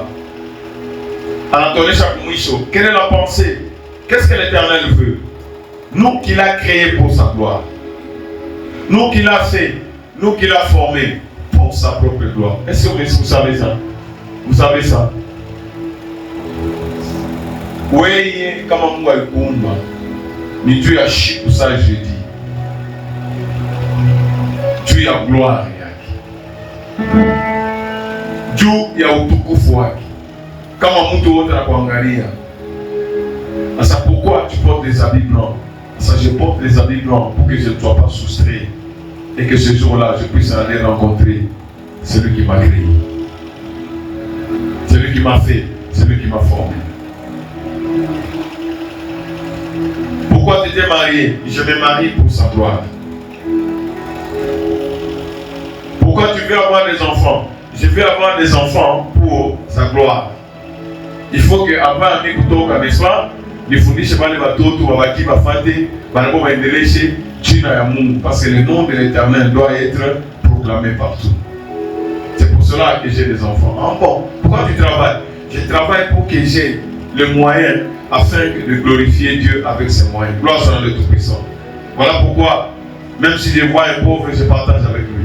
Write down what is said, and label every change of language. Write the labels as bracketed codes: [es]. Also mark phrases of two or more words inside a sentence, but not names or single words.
[fr] Anatolie chaque Mouche, quelle est la pensée? Qu'est-ce que l'Éternel veut? Nous qui l'a créé pour sa gloire. Nous qui l'a fait, nous qui l'a formé pour sa propre gloire. Est-ce que vous savez ça? Vous savez ça? [sw] Weye kama Mungu alikuumba ni juu ya siku saa jeudi, juu ya gloire yake, juu ya utukufu wake. Kama mtu wote anakuangalia, sasa [fr] pourquoi tu portes des habits blancs? Ça, je porte les habits blancs pour que je ne sois pas soustrait et que ce jour-là je puisse aller rencontrer celui qui m'a créé, celui qui m'a fait, celui qui m'a formé. Pourquoi tu t'es marié? Je me marie pour sa gloire. Pourquoi tu veux avoir des enfants? Je veux avoir des enfants pour sa gloire. Il faut que avant de kutoka, n'est-ce pas? [sw] Nifundishe wale watoto wabaki bafate banabo baendeleshe jina ya Mungu, [fr] parce que le nom de l'Éternel doit être proclamé partout. C'est pour cela que j'ai des enfants. Encore, pourquoi tu travailles? Je travaille pour que j'ai le moyen afin de glorifier Dieu avec ses moyens. Gloire soit le Tout-Puissant. Voilà pourquoi, même si je vois un pauvre, je partage avec lui.